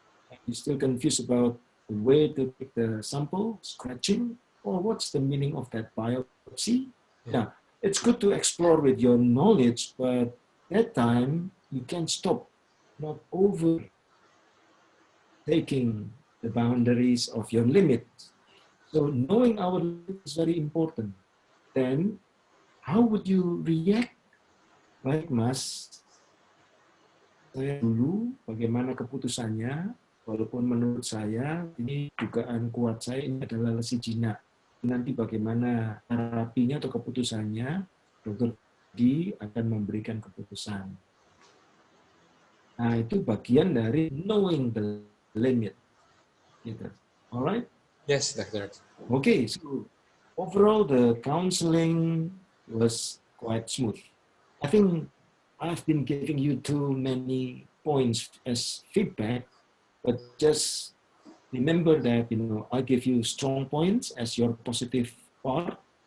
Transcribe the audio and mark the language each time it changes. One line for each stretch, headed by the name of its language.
English: And you're still confused about the way to take the sample, scratching, or what's the meaning of that biopsy. Yeah, it's good to explore with your knowledge, but that time you can stop, not over taking the boundaries of your limit. So knowing our limit is very important. Then how would you react?
Indonesian: Baik Mas, saya dulu bagaimana keputusannya, walaupun menurut saya ini dugaan kuat saya ini adalah lesi jinak. Nanti bagaimana terapinya atau keputusannya, dokter Di akan memberikan keputusan. Nah itu bagian dari
English: knowing the limit.
Indonesian: Gitu.
English: Alright? Yes, Doctor. Okay, so overall the counseling was quite smooth. I think I've been giving you too many points as feedback, but just remember that I give you strong points as your positive part.